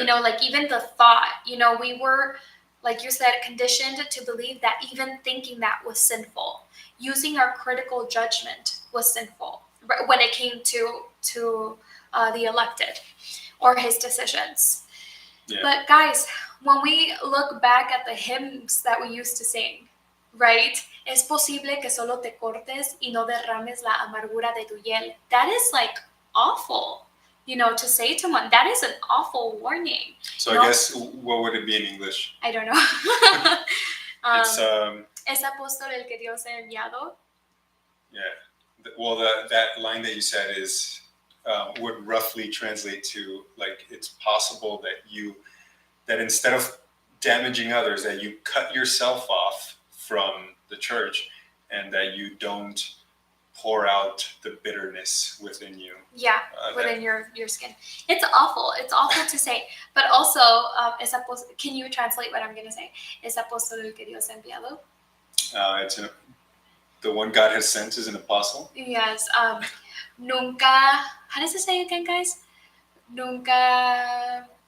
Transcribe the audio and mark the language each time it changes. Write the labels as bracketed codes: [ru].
[en] You know, like even the thought, you know, we were, like you said, conditioned to believe that even thinking that was sinful. Using our critical judgment was sinful when it came to the elected or his decisions. Yeah. But guys, when we look back at the hymns that we used to sing, right? [es] Es posible que solo te cortes y no derrames la amargura de tu hiel. [en] That is like awful, you know, to say to one. That is an awful warning. So I guess, what would it be in English? I don't know. It's [es] Es apóstol el que Dios ha enviado. [en] Yeah. Well, that line that you said is would roughly translate to like, it's possible that instead of damaging others, that you cut yourself off from the church and that you don't pour out the bitterness within you. Yeah, within your skin. It's awful. It's awful to say. But also, can you translate what I'm going to say? [es] Es apóstol el que Dios ha enviado. [en] The one God has sent is an apostle. Yes. [es] Nunca. [en] How does it say again, guys? [es] Nunca.